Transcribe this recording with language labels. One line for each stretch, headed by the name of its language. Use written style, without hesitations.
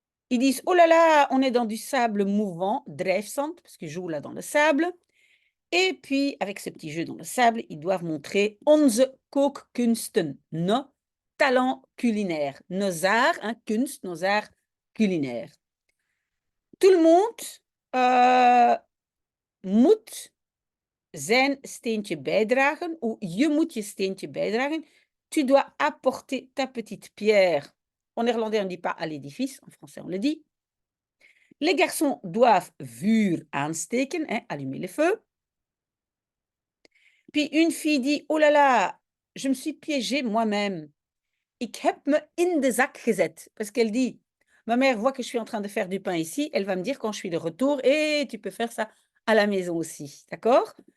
French: Ils disent, oh là là, on est dans du sable mouvant, drijfzand, parce qu'ils jouent là dans le sable. Et puis, avec ce petit jeu dans le sable, ils doivent montrer
Dutch: onze kookkunsten,
French: nos talents culinaires, nos arts, kunst, nos arts culinaires. Tout le monde
Dutch: moet zijn steentje bijdragen, ou je moet je steentje bijdragen.
French: Tu dois apporter ta petite pierre. En néerlandais, on ne dit pas à l'édifice, en français, on le dit. Les garçons doivent
Dutch: vuur aansteken,
French: allumer le feu. Puis une fille dit, oh là là, je me suis piégée moi-même.
Dutch: Ik heb me in de zak gezet.
French: Parce qu'elle dit, ma mère voit que je suis en train de faire du pain ici, elle va me dire quand je suis de retour, et tu peux faire ça à la maison aussi, d'accord?